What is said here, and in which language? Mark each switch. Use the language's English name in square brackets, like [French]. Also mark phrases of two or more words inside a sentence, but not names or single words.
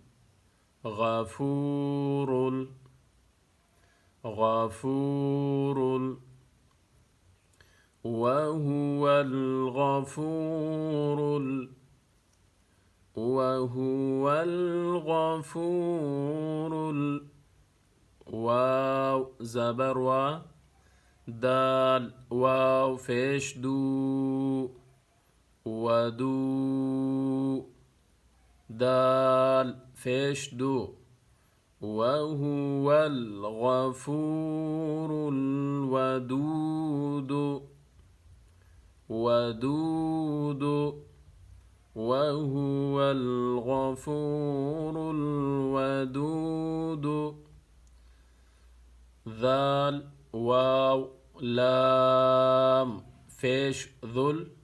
[Arabic] غفورُ غفورُ، وهو الغفورُ وهو الغفورُ, [Urdu] واؤ زبر وا، دال واؤ پیش دو [Arabic] वदू, [Urdu] دال پیش دو, [Arabic] وهو الغفور الودود الودود، وهو الغفور الودود, [Urdu] ذال واؤ لام پیش [Arabic] ज़ुल,